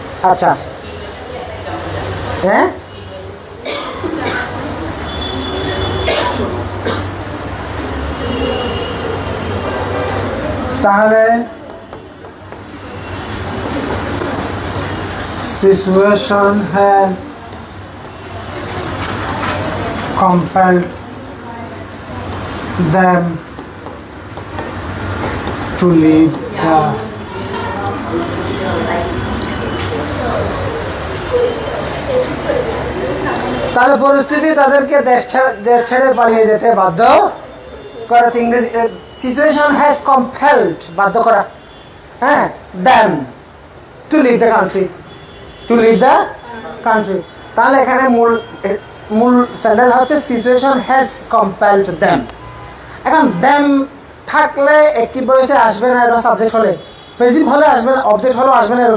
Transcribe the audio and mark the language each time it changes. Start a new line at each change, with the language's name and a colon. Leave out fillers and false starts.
Bangla: আচ্ছা, হ্যাঁ, তাহলে
English: situation has compelled them to leave the
Bangla: তাহলে পরিস্থিতি তাদেরকে দেশ ছেড়ে পালিয়ে যেতে বাধ্য করেছে। ইংরেজি
English: situation has compelled,
Bangla: বাধ্য করা।
English: হ্যাঁ, them to leave the country, to leave the country।
Bangla: তাহলে এখানে মূল সেন্টেন্স হচ্ছে
English: Situation has compelled them।
Bangla: এখন them থাকলে অ্যাক্টিভ ভয়েসে আসবে না, এটা সাবজেক্ট হলে। প্যাসিভ হলে আসবে না, অবজেক্ট হলেও আসবে না।